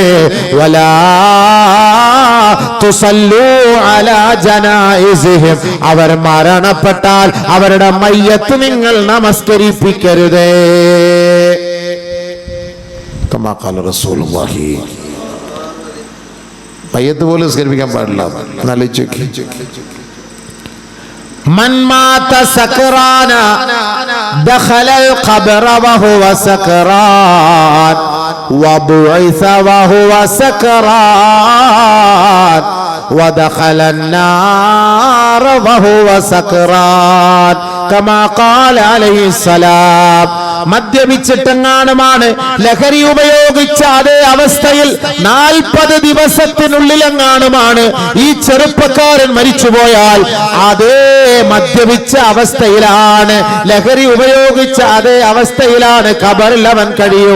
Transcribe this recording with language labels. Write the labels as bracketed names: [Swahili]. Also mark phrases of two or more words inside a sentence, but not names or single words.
[Arabic] ولا تصلوا على جنائزهم. [Malayalam] അവർ മരണപ്പെട്ടാൽ അവരുടെ മയ്യത്ത് നിങ്ങൾ നമസ്കരിപ്പിക്കരുതേ. [Arabic] كما قال رسول الله. [Malayalam] മയ്യത്ത് പോലും നിസ്കരിപ്പിക്കാൻ പാടില്ല. ആലോചിച്ച് [Arabic] من مات سكرانا دخل القبر وهو سكران وبعث وهو سكران ودخل النار وهو سكران كما قال عليه السلام. [Malayalam] മദ്യപിച്ചിട്ടെങ്ങാനുമാണ് ലഹരി ഉപയോഗിച്ച അതേ അവസ്ഥയിൽ 40 ദിവസത്തിനുള്ളിലെങ്ങാനുമാണ് ഈ ചെറുപ്പക്കാരൻ മരിച്ചുപോയാൽ അതേ മദ്യപിച്ച അവസ്ഥയിലാണ്, ലഹരി ഉപയോഗിച്ച അതേ അവസ്ഥയിലാണ് ഖബറിൽ അവൻ കഴിയുക.